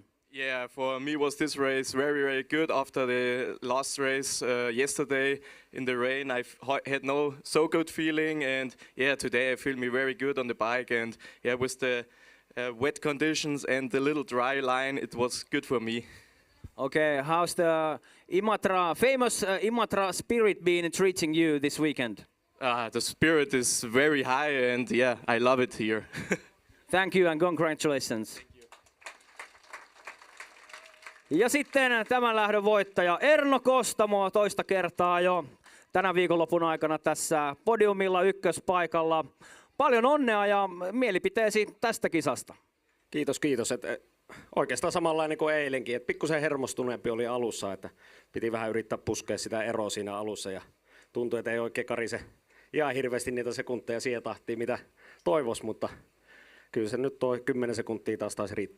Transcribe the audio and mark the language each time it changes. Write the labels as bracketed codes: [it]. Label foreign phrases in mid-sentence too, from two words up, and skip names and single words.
[en] Yeah, for me was this race very good. After the last race yesterday in the rain, I had no so good feeling, and yeah, today I feel me very good on the bike, and yeah, with the wet conditions and the little dry line, it was good for me. Okay, how's the famous Imatra spirit been treating you this weekend? The spirit is very high, and yeah, I love it here. Thank you and congratulations. [fi] Ja sitten tämän lähdön voittaja Erno Kostamo toista kertaa jo tänä viikonlopun aikana tässä podiumilla ykköspaikalla. Paljon onnea ja mielipiteesi tästä kisasta. Kiitos. Oikeastaan samanlainen kuin eilenkin, että pikkusen hermostuneempi oli alussa, että piti vähän yrittää puskea sitä eroa siinä alussa ja tuntui, että ei oikein karise ihan hirveästi niitä sekunteja siihen tahtiin, mitä toivoisi, mutta kyllä se nyt toi 10 sekuntia taas riittää.